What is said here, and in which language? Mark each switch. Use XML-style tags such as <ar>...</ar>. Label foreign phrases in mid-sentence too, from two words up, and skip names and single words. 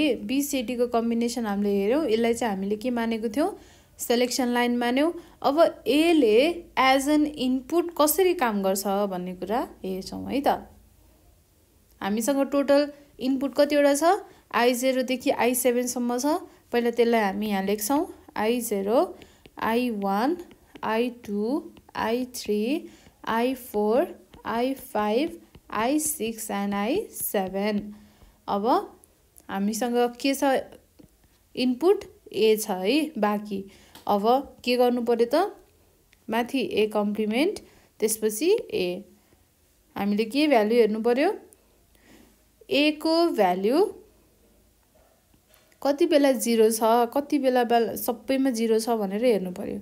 <ne>BCD को कम्बिनेसन हामीले हेर्यौँ, यसलाई चाहिँ हामीले के मानेको थियौँ,</ne> <en>selection line</en> <ne>मान्यौँ। अब एले</ne> <en>as an input</en> <ne>कसरी काम गर्छ भन्ने कुरा हेर्छौँ है त। हामीसँग</ne> <en>total input</en> <ne>कतिवटा छ, I 0 देखि I 7 सम्म छ। पहिला त्यसलाई हामी यहाँ लेख्छौँ, I 0 I 1 I 2 I 3 I 4 I 5 I 6 and I 7। अब हामीसँग के छ, इनपुट ए छ है बाँकी। अब के गर्नु पर्यो त, माथि ए कम्प्लिमेन्ट त्यसपछि ए। हामीले के भ्यालु हेर्नु पर्यो, ए को भ्यालु कति बेला 0 छ, कति बेला सबैमा 0 छ भनेर हेर्नु पर्यो।</ne>